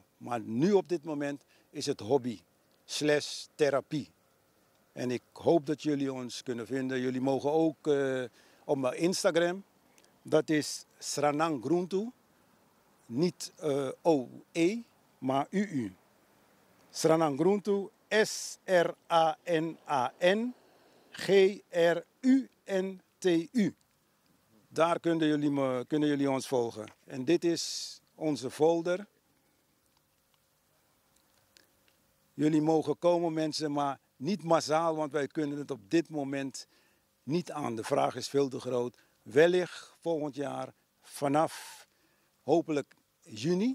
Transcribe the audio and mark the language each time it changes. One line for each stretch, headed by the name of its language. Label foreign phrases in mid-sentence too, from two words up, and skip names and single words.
Dutch: Maar nu op dit moment is het hobby / therapie. En ik hoop dat jullie ons kunnen vinden. Jullie mogen ook op mijn Instagram. Dat is Sranang Groentu. Niet OE, maar UU. Sranang Groentu. SRANAN-GRUNTU. Daar kunnen jullie ons volgen. En dit is onze folder. Jullie mogen komen, mensen, maar niet massaal, want wij kunnen het op dit moment niet aan. De vraag is veel te groot. Wellicht volgend jaar vanaf hopelijk juni.